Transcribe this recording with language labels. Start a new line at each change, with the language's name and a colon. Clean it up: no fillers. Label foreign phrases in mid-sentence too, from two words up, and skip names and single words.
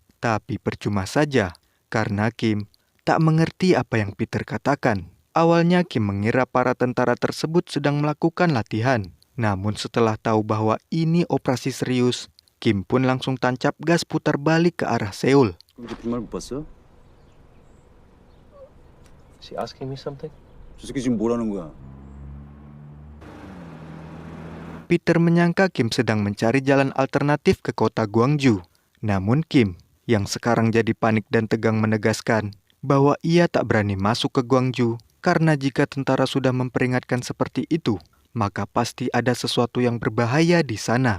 Indonesian: Tapi percuma saja, karena Kim tak mengerti apa yang Peter katakan. Awalnya Kim mengira para tentara tersebut sedang melakukan latihan. Namun setelah tahu bahwa ini operasi serius, Kim pun langsung tancap gas putar balik ke arah Seoul.
Korean: 말 못 봤어?
English: Is he asking me something?
Korean: 저 새끼 지금 뭐라는 거야?
Indonesian: Peter menyangka Kim sedang mencari jalan alternatif ke kota Gwangju. Namun Kim, yang sekarang jadi panik dan tegang menegaskan bahwa ia tak berani masuk ke Gwangju karena jika tentara sudah memperingatkan seperti itu, maka pasti ada sesuatu yang berbahaya di sana.